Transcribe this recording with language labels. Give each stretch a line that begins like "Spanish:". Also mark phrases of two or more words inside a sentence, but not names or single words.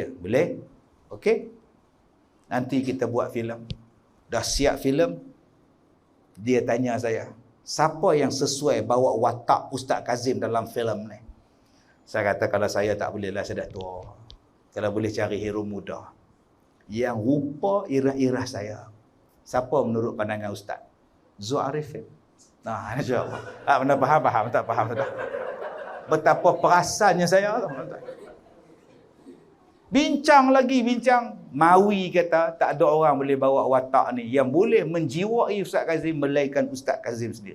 Malay: Boleh? Okey. Nanti kita buat filem. Dah siap filem. Dia tanya saya, siapa yang sesuai bawa watak Ustaz Kazim dalam filem ni? Saya kata, kalau saya tak boleh lah, saya dah tua. Kalau boleh cari hero muda yang rupa irah-irah saya. Siapa menurut pandangan Ustaz? Zul Arifin. Nah,
Arabic: إن شاء الله.
Malay: Mana faham, tak faham sudah. Betapa perasannya saya, tuan-tuan. Bincang. Mawi kata tak ada orang boleh bawa watak ni yang boleh menjiwai Ustaz Kazim melainkan Ustaz Kazim sendiri.